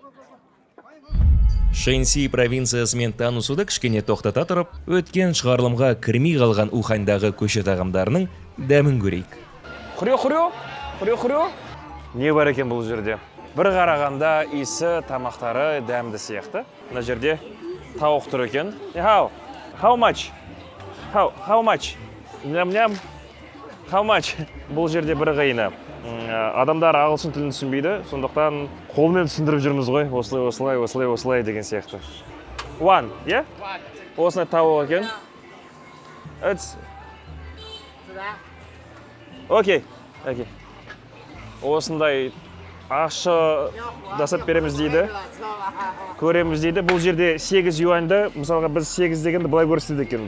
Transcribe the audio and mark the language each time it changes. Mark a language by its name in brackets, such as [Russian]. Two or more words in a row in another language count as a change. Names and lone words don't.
[Kazakh] Шэньси провинциясымен танысуды кішкене тоқтата тұрып, өткен шығарылымға кірмей қалған Уханьдағы көше тағамдарының дәмін көрейік. Хурё. Не бар екен бұл жерде? Бір қарағанда иісі, тамақтары дәмді сияқты. Мына жерде тауық тұр екен. [English] How much? How much? Ням. How much? [Kazakh] Бұл жерде бір қиыны. Адамдар ағылшын тілін түсінбейді, сондықтан қолмен түсіндіріп жүрміз ғой. Осылай деген сияқты. [English] One, yeah? [Kazakh] Осындай тауық екен. Окей. Осындай ащы жасап береміз дейді. Көреміз дейді. Бұл жерде 8 юаньды, мысалға біз 8 дегенді былай көрсетеді екен.